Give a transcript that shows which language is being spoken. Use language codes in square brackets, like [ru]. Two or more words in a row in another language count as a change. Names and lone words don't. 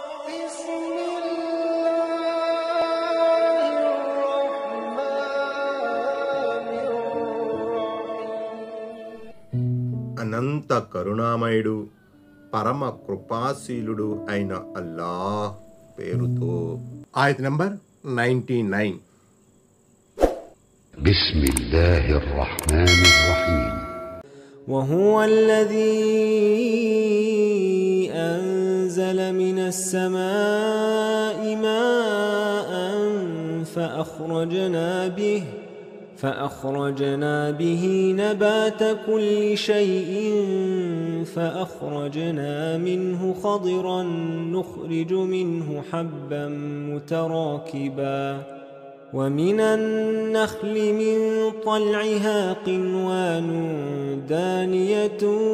[te] అనంత కరుణామయుడు పరమ కృపాశీలుడు అయిన అల్లాహ్ పేరుతో. ఆయత్ నంబర్ 99. [ar] بسم الله الرحمن الرحيم. وهو الذي أنزل من السماء ماء فأخرجنا به نبات كل شيء فأخرجنا منه خضرا نخرج منه حبا متراكبا ومن النخل من طلعها قنوان دانية